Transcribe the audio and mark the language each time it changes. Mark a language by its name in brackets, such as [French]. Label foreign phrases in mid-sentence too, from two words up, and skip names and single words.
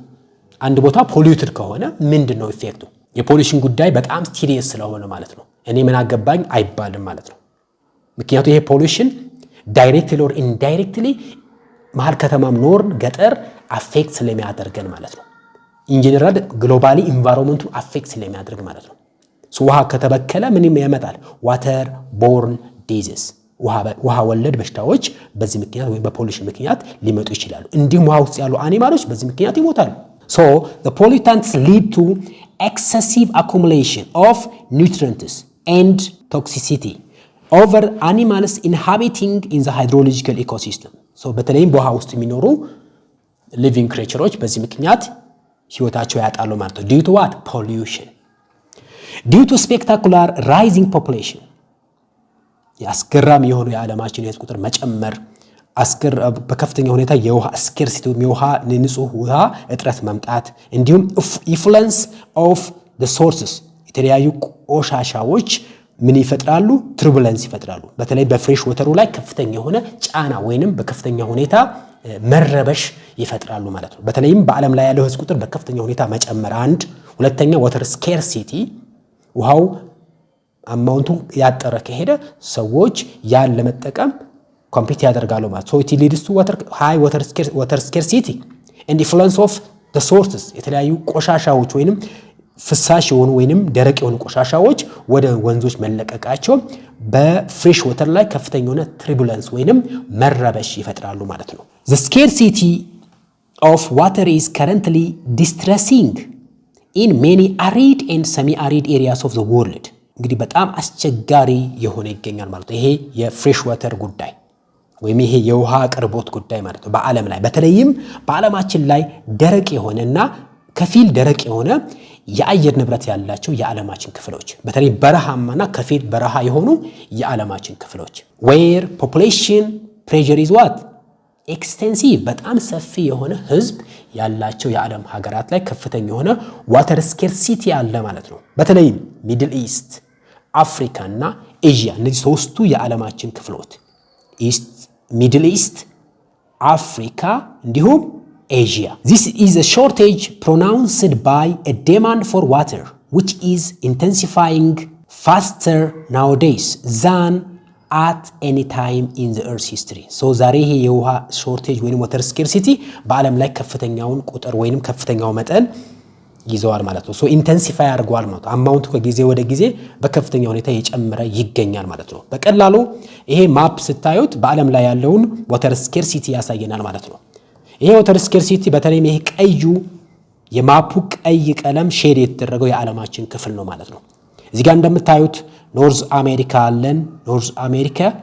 [Amharic] አንድ ቦታ ፖሊዩትድ ከሆነ ምንድነው ኢፌክቱ? የፖሊዩሽን ጉዳይ በጣም ሲሪየስ ስለሆነ ማለት ነው። እኔ ምን አገባኝ አይባልም ማለት ነው። ምክንያቱም ይሄ ፖሊዩሽን [English] directly or indirectly [Amharic] መሃል ከተማም ኖርን ገጠር አፌክት ስለሚያደርገን ማለት ነው። [English] in general globally [Amharic] ኢንቫይሮንመንቱ አፌክት ስለሚያደርግ ማለት ነው። ውሃ ከተበከለ ምን ያመጣል? [English] water borne disease [Amharic] ውሃ ወለድ በሽታዎች በዚህ ምክንያት ወይም በፖሊሽን ምክንያት ሊመጡ ይችላሉ። እንዲሁም ውሃ ውስጥ ያሉ አኒማሎች በዚህ ምክንያት ይሞታሉ። [English] So the pollutants lead to excessive accumulation of nutrients and toxicity over animals inhabiting in the hydrological ecosystem. [Amharic] So በተለይም በውሃ ውስጥ የሚኖሩ [English] living creatures [Amharic] በዚህ ምክንያት ህይወታቸው ያጣሉ ማለት ነው። [English] Due to what? Pollution. Due to spectacular rising population. [Amharic] ያስገራሚ የሆነ የዓለማችን የህዝብ ቁጥር መጨመር በከፍተኛ ሁኔታ የውሃ ስኬርሲቲ የውሃ ንጹህ ውሃ እጥረት መምጣት እንዲሁም [English] influence of the sources [Amharic] የተለያዩ ቆሻሻዎች ምን ይፈጥራሉ? ትርቡለንስ ይፈጥራሉ። በተለይ በፍሬሽ ወተሩ ላይ ከፍተኛ የሆነ ጫና ወይንም በከፍተኛ ሁኔታ መረበሽ ይፈጥራሉ ማለት ነው። በተለይም በዓለም ላይ ያለው ህዝብ ቁጥር በከፍተኛ ሁኔታ መጨመር አንድ፣ ሁለተኛ [English] water scarcity [Amharic] ውሃው አማውንቱ ያጠረ ከሄደ ሰዎች ያን ለመጠቀም ኮምፒት ያደርጋሉ ማለት ነው። so [English] it leads to high water scarcity and influence of the sources [Amharic] የተለያዩ ቆሻሻዎች ወይንም ፍሳሽ የሆኑ ወይንም ደረቅ የሆኑ ቆሻሻዎች ወደ ወንዞች መለቀቃቸው በፍሬሽ ወተር ላይ ከፍተኛ የሆነ turbulence ወይንም መረበሽ ይፈጥራሉ ማለት ነው። [English] the scarcity of water is currently distressing in many arid and semi-arid areas of the world [Amharic] እንግዲህ በጣም አስቸጋሪ የሆነ ይገኛል ማለት ነው። ይሄ የፍሬሽ ወተር ጉዳይ ወይም ይሄ የውሃ አቅርቦት ጉዳይ ማለት ነው። በዓለም ላይ በተለይም በዓለማችን ላይ ደረቅ የሆነና ከፊል ደረቅ የሆነ የአየር ንብረት ያላቸው የዓለማችን ክፍሎች በተለይ በረሃማና ከፊል በረሃ የሆኑ የዓለማችን ክፍሎች [English] where population pressure is what extensive [Amharic] በጣም ሰፊ የሆነ ህዝብ ያላቸው የዓለም ሀገራት ላይ ከፍተኛ የሆነ [English] water scarcity [Amharic] አለ ማለት ነው። በተለይም ሚድል ኢስት፣ አፍሪካ እና ኤዥያ እነዚህ ሶስቱ የዓለማችን ክፍሎች ኢስት፣ ሚድል ኢስት፣ አፍሪካ እንዲሁም ኤዥያ [English] this is a shortage pronounced by a demand for water which is intensifying faster nowadays than at any time in the earth history so [Amharic] ዛሬ ይሄ የውሃ ሾርቴጅ ወይንም [English] water scarcity [Amharic] በዓለም ላይ ከፍተኛውን ቁጥር ወይንም ከፍተኛው መጠን ይዘዋል ማለት ነው። [English] so intensify [Amharic] አድርጓል ማለት ነው። አማውንቱ ከጊዜ ወደ ጊዜ በከፍተኛ ሁኔታ እየጨመረ ይገኛል ማለት ነው። በቀላሉ ይሄ ማፕ ስታዩት በዓለም ላይ ያለውን [English] water scarcity [Amharic] ያሳየናል ማለት ነው። ይሄ [English] water scarcity [Amharic] በተለይም ይሄ ቀዩ የማፑ ቀይ ቀለም ሼድ የተደረገው የዓለማችን ክፍል ነው ማለት ነው። እዚህ ጋር እንደምታዩት ኖርዝ አሜሪካ አለን። ኖርዝ አሜሪካ